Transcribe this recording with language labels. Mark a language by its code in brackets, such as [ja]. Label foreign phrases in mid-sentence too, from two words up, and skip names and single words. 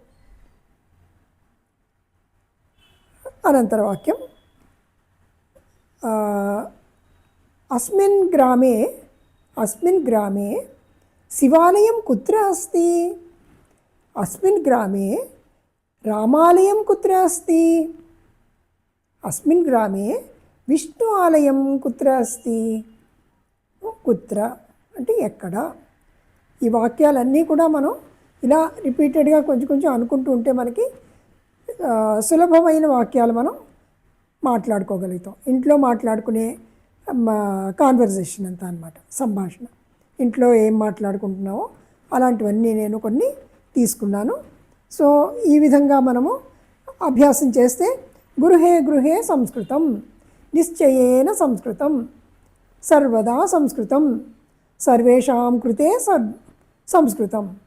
[sa] अनन्तरवाक्यं अस्मिन् ग्रामे शिवालयं कुत्र अस्ति अस्मिन् ग्रामे रामालयं कुत्र अस्ति अस्मिन् ग्रामे विष्णु आलयं कुत्र अस्ति [te] कुत्र అంటే ఎక్కడ ఈ వాక్యాలన్నీ కూడా మనం ఇలా రిపీటెడ్గా కొంచెం కొంచెం అనుకుంటూ ఉంటే మనకి సులభమైన వాక్యాలు మనం మాట్లాడుకోగలుగుతాం ఇంట్లో మాట్లాడుకునే కాన్వర్జేషన్ అంతా అన్నమాట సంభాషణ ఇంట్లో ఏం మాట్లాడుకుంటున్నామో అలాంటివన్నీ నేను కొన్ని తీసుకున్నాను సో ఈ విధంగా మనము అభ్యాసం చేస్తే [sa] గృహే గృహే సంస్కృతం నిశ్చయేన సంస్కృతం సర్వదా సంస్కృతం సర్వేషాం కృతే సంస్కృతం